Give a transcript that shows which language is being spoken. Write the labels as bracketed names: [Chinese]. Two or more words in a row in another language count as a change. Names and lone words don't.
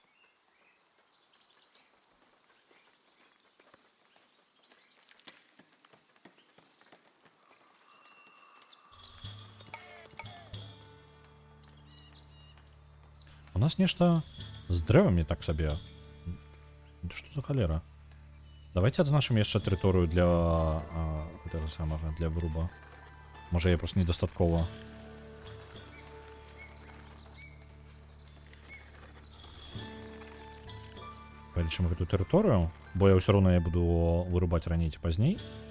[Belarusian] У нас нешта з дрэвамі так сабе. [Russian] Это что за холера? [Belarusian] Давайте адзначым яшчэ тэрыторыю для гэтага самага, для выруба. Можа, я просто недастаткова. Палічым гэту тэрыторыю, бо я ўсё роўна я буду вырубаць раней ці пазней.